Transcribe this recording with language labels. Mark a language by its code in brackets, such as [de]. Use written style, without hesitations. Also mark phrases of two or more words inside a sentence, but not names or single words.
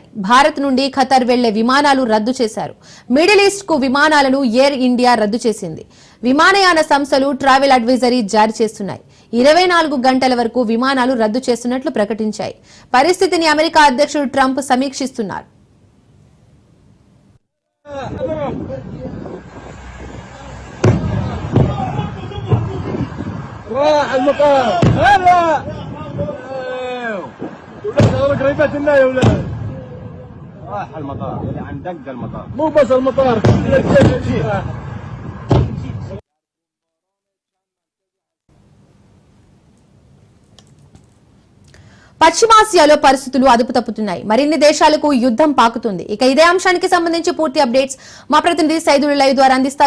[te] భారత్ నుండి ఖతార్ వెళ్లే విమానాలు రద్దు చేశారు. మిడిల్ ఈస్ట్ కు విమానాలను ఎయిర్ ఇండియా రద్దు చేసింది. విమానయాన సంస్థలు [en] travel advisory [te] జారీ చేస్తున్నాయి. 24 గంటల వరకు విమానాలు రద్దు చేస్తున్నట్లు ప్రకటించాయి. పరిస్థితిని అమెరికా అధ్యక్షుడు ట్రంప్ సమీక్షిస్తున్నారు. [ar] راح المطار اللي عند دق المطار مو بس المطار [te] పశ్చిమాసియాలో పరిస్థితులు అదుపు తప్పుతున్నాయి. మరిన్ని దేశాలకు యుద్ధం పాకుతుంది. ఇక ఇదే అంశానికి సంబంధించి పూర్తి అప్డేట్స్ మా ప్రతినిధి సైదులు లైవ్ ద్వారా అందిస్తారు.